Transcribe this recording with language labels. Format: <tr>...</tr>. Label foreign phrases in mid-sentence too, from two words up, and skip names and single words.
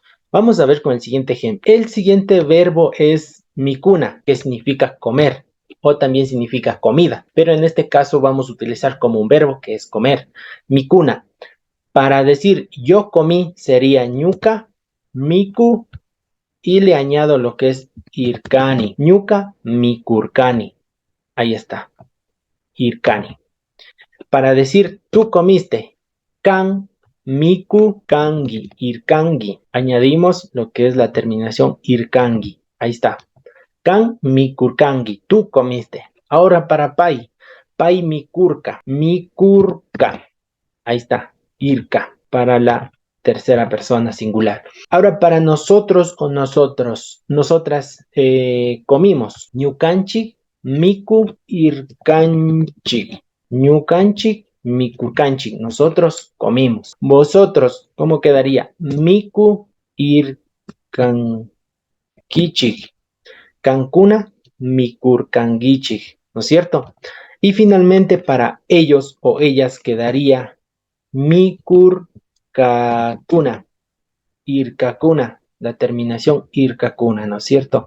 <es>Vamos a ver con el siguiente ejemplo. El siguiente verbo es mikuna, que significa comer o también significa comida, pero en este caso vamos a utilizar como un verbo que es comer. Mikuna. Para decir yo comí sería</es> <qu>ñuka, miku</qu> <es>y le añado lo que es irkani.</es> <qu>Ñuka, mikurkani.</qu> <es>Ahí está. Irkani. Para decir tú comiste,</es> <qu>can miku kangi, irkangi.</qu> <es>Añadimos lo que es la terminación irkangi. Ahí está.</es> <qu>Kan mikurkangi,</qu> <es>tú comiste. Ahora para pai,</es> <qu>pai mikurka, mikurka.</qu> <es>Ahí está, irka, para la tercera persona singular. Ahora para nosotros o nosotros, nosotras comimos.</es> <qu>Ñukanchik, miku, irkanchik. Ñukanchik, mikurkanchik.</qu> <es>Nosotros comimos. Vosotros, ¿cómo quedaría?</es> <qu>Miku, irkankichik. Cancuna, mikurkangichik,</qu> <es>¿no es cierto? Y finalmente para ellos o ellas quedaría</es> <qu>mikurkakuna, irkakuna,</qu> <es>la terminación irkakuna, ¿no es cierto?</es>